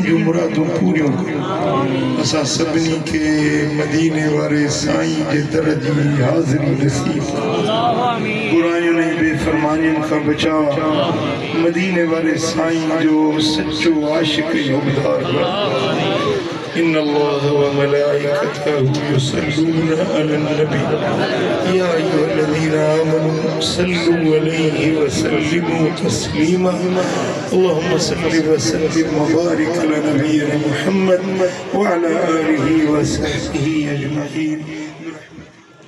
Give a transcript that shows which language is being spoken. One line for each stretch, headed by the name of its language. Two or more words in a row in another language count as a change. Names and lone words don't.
Sindhi: जूं मुरादूं पूरियूं कयो असां सभिनी खे मदीने वारे साईं जे दर जी हाज़िरी नसीब बुराइयुनि ऐं बेफ़रमानियुनि खां बचा मदीने वारे साईं जो सच्चो आशिक ऐं हुबदार
Arabic: إن الله وملائكته يصلون على النبي يا أيها الذين آمنوا صلوا عليه وسلموا تسليما اللهم صل وسلم وبارك على نبينا محمد وعلى آله وصحبه أجمعين برحمتك